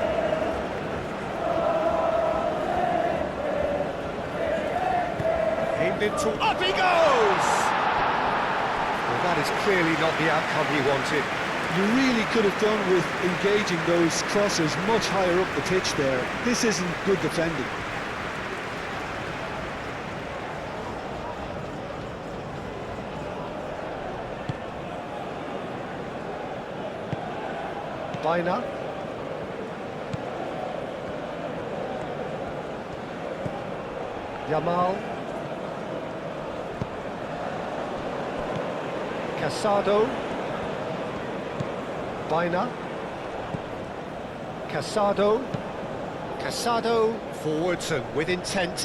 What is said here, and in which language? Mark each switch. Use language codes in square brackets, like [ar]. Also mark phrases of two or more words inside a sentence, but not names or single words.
[en] Aimed into... Up he goes! Well, that is clearly not the outcome he wanted. You really could have done with engaging those crosses much higher up the pitch there. This isn't good defending. Baina. Yamal. Casado. Baina. Casado. Casado forwards and with intent.